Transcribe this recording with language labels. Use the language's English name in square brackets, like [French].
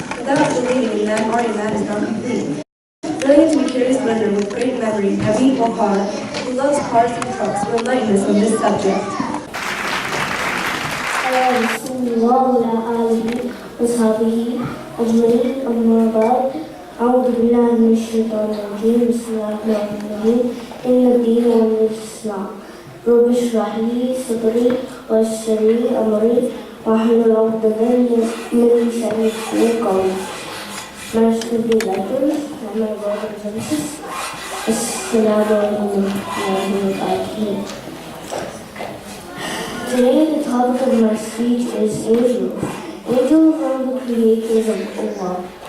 [English] Without believing in them, our iman is not complete. Brilliant and curious learner with great memory, Nabi Waqar, who loves cars and trucks, will enlighten us on this subject. [Arabic] أعوذ بالله من الشيطان الرجيم بسم الله الرحمن الرحيم إن الدين والإسلام رب اشرح لي صدري ويسر لي أمري واحلل عقدة من لساني يفقهوا قولي. [English] My student letters and my brothers and sisters. Assalamu alaikum wa rahmatullahi. Today the topic of my speech is angels. Angels are the creators of Allah.